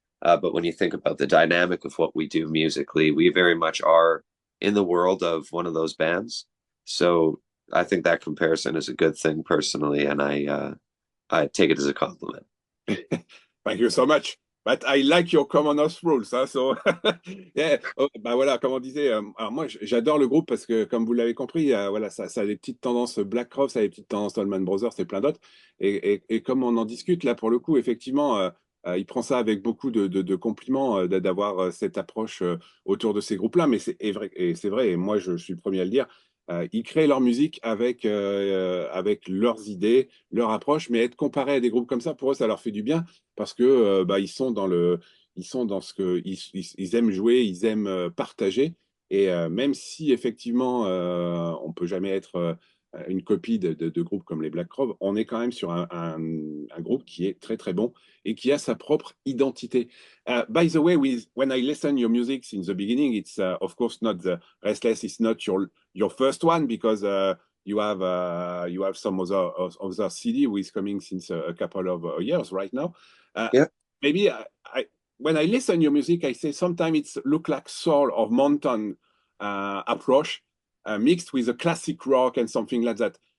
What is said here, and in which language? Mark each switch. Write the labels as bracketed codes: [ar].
[en] But when you think about the dynamic of what we do musically, we very much are in the world of one of those bands. So I think that comparison is a good thing personally, and I take it as a compliment. Thank you so much. But I like your common house rules, hein, so yeah. [fr] Oh, bah voilà, comme on disait, alors moi j'adore le groupe parce que, comme vous l'avez compris, voilà, ça a des petites tendances Black Crowes, ça a des petites tendances Allman Brothers et plein d'autres. Et comme on en discute là, pour le coup, effectivement, il prend ça avec beaucoup de compliments, d'avoir cette approche autour de ces groupes-là. Mais c'est vrai, et moi je suis le premier à le dire. Ils créent leur musique avec leurs idées, leur approche, mais être comparé à des groupes comme ça, pour eux, ça leur fait du bien, parce que bah, ils sont dans ce que ils aiment jouer, ils aiment partager. Et même si effectivement on peut jamais être une copie de groupes comme les Black Crowes, on est quand même sur un groupe qui est très très bon et qui a sa propre identité. [en] By the way, when I listen your music since the beginning, it's of course not the Restless. It's not your first one, because you have some other CD who is coming since a couple of years right now. Yeah. Maybe when I listen your music, I say sometimes it's look like soul or mountain approach mixed with a classic rock and something like that.